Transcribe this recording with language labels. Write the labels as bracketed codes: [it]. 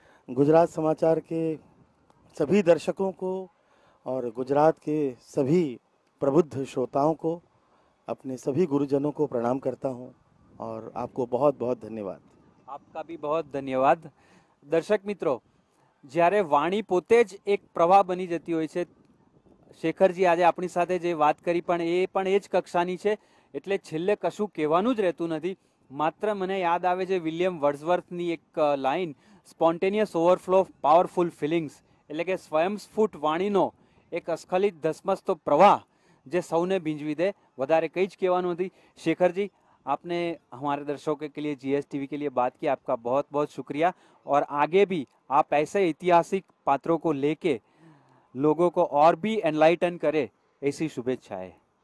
[hi] गुजरात समाचार के सभी दर्शकों को और गुजरात के सभी प्रबुद्ध श्रोताओं को, अपने सभी गुरुजनों को प्रणाम करता हूं, और आपको बहुत बहुत धन्यवाद। आपका भी बहुत धन्यवाद। दर्शक मित्रों, [gu] જ્યારે વાણી પોતે જ એક પ્રવાહ બની જતી હોય છે, શેખરજી આજે આપણી સાથે જે વાત કરી પણ એ જ કક્ષાની છે, એટલે છેલ્લે કશું કહેવાનું જ રહેતું નથી। માત્ર મને યાદ આવે છે વિલિયમ વર્ડસવર્થની એક line, [en] spontaneous overflow of powerful feelings, [gu] એટલે કે સ્વયંસ્ફુટ વાણીનો એક અસ્ખલિત ધસમસતો પ્રવાહ જે સૌને ભીંજવી દે। વધારે કંઈ જ કહેવાનું નથી। [hi] शेखर जी, आपने हमारे दर्शकों के लिए, GSTV के लिए बात की, आपका बहुत बहुत शुक्रिया। और आगे भी आप ऐसे ऐतिहासिक पात्रों को लेके लोगों को और भी एनलाइटन करे, ऐसी शुभेच्छाएं।